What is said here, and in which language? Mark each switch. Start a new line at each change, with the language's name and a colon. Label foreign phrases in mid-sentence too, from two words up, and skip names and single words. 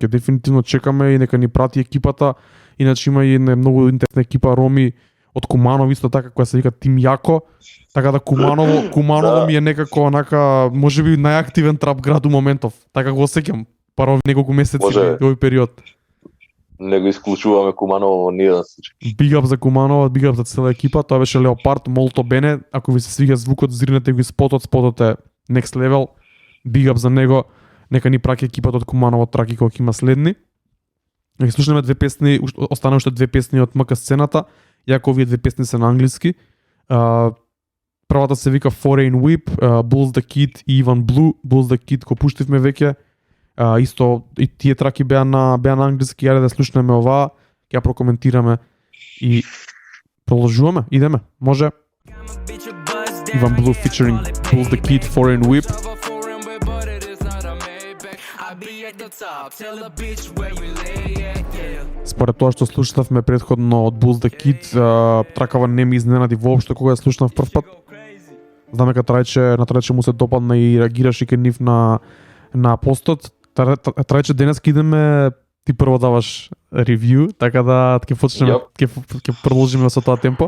Macedonian: Дефинитивно чекаме и нека ни прати екипата. Иначе има и многу интересна екипа Роми од Куманово исто така која се вика Тим Јако. Така да Куманово ми е некако онака можеби најактивен трап град у моментов. Така го осеќам парови неколку месеци во овој период. Не го исклучуваме Куманово во ниеден случај.
English: Big up
Macedonian: за Куманово,
English: big up
Macedonian: за цела екипа. Тоа беше Леопард, Молто Бене. Ако ви се свиѓа звукот, зринете го спотот е
English: next level. Big up
Macedonian: за него. Нека ни праќа екипата од Куманово траки кога има следни. Ќе слушнеме две песни, остана уште две песни од МК сцената. Јако овие две песни се на англиски. Првата се вика Foreign Whip, Bulls the Kid и Ivan Blue. Bulls the Kid го пуштивме веќе. Исто и тие траки беа на англиски, јаде да слушнеме оваа, ќе ја прокоментираме и продолжуваме, идеме, може.
English: Ivan Blue featuring Bulls the Kid, Foreign Whip. be at the top. Tell a bitch where you lay at, yeah.
Macedonian: Според тоа што слушнавме претходно од Bulls the Kid, тракава не ми изненади воопшто кога ја слушнав прв пат. Знам дека на Трајче му се допадна и реагираше кај нив на постот. Трајче денес идеме, ти прво даваш ревју, така да ќе почнеме, ќе продолжиме со тоа темпо.